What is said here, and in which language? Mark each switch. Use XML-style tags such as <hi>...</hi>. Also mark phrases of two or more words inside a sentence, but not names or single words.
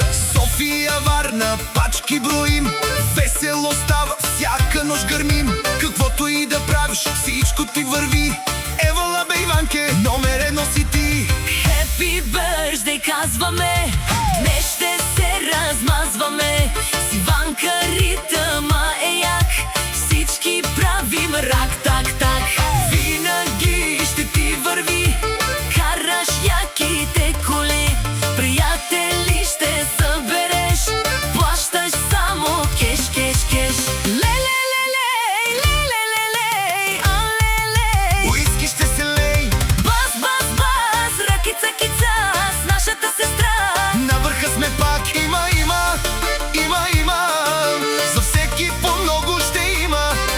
<bg>София, Варна, пачки броим, весело става, всяка нощ гърмим. Каквото и да правиш, всичко ти върви. Евала бе Иванке, номер едно си ти.</bg> <en>Happy birthday</en> <bg>казваме, днес ще се размазваме. С Иванка ритъма е як, всички правим рак, так, так. Винаги ще ти върви, караш яките коли, приятели ще събереш, плащаш само кеш, кеш, кеш. Ле-ле-ле-лей, ле-ле-ле-лей, а-ле-лей. Уиски ще се лей, Бас, бас, бас, ракица-кица с нашата сестра. на върха сме пак, има, за всеки по много ще има.</bg>